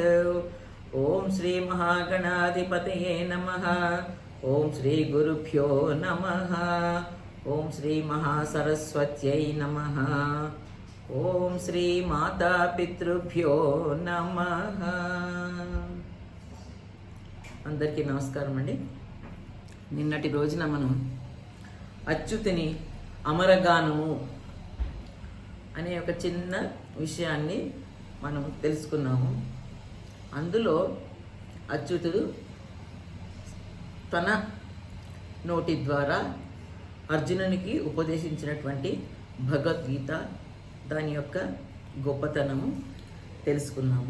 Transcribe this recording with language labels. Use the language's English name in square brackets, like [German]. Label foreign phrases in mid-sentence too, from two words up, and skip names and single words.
[Sanskrit] ओं श्री महागणाधिपतये नमः। ओं श्री गुरुभ्यो नमः। ओं श्री महासरस्वत्यै नमः। ओं श्री मातापितृभ्यो नमः। [Telugu] అందరికీ నమస్కారం అండి. నిన్నటి రోజున మనం అచ్యుతుని అమరగానము అనే ఒక చిన్న విషయాన్ని మనం తెలుసుకున్నాము. అందులో అచ్యుతుడు తన నోటి ద్వారా అర్జునునికి ఉపదేశించినటువంటి భగవద్గీత దాని యొక్క గొప్పతనము తెలుసుకున్నాము.